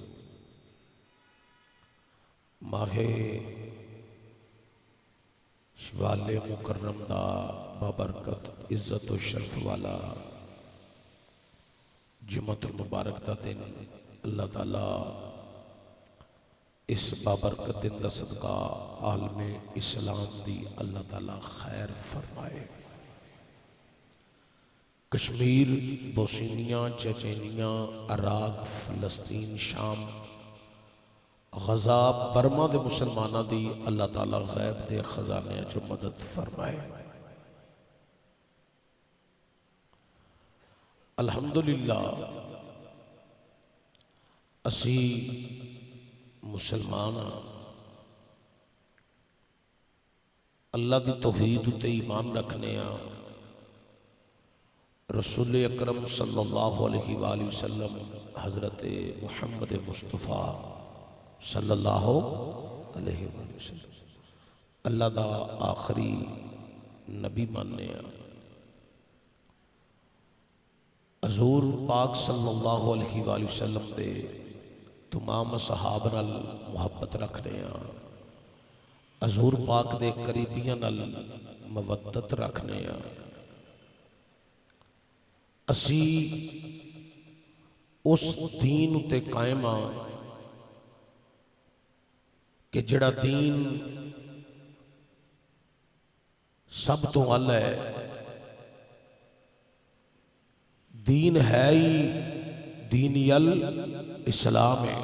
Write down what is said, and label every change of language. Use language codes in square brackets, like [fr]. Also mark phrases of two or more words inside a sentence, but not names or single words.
[pa] ماہِ شوال المکرم دا بابرکت عزت اور شرف والا جمعۃ المبارک دا دن اللہ تعالیٰ اس بابرکت دن دا صدقہ عالمِ اسلام دی اللہ تعالیٰ خیر فرمائے. کشمیر، بوسنیا، چیچنیا، عراق، فلسطین، شام، غزہ، برما دے مسلماناں دی اللہ تعالیٰ غیب دے خزانے چ مدد فرمائے. الحمدللہ اسیں مسلمان اللہ دی توحید اتے ایمان رکھنے رسول اکرم [ar] صلى الله عليه وسلم [pa] حضرت محمد مصطفیٰ [ar] صلى الله عليه وسلم [pa] اللہ دا آخری نبی منّنے حضور پاک [ar] صلى الله عليه وسلم [pa] دے تمام صحابہ نال محبت رکھنے حضور پاک دے قریبیاں نال مودت رکھنے اسیں اس دین اتے قائم کہ جیہڑا دین سب توں اعلیٰ ہے، دین ہے ہی دین الاسلام ہے.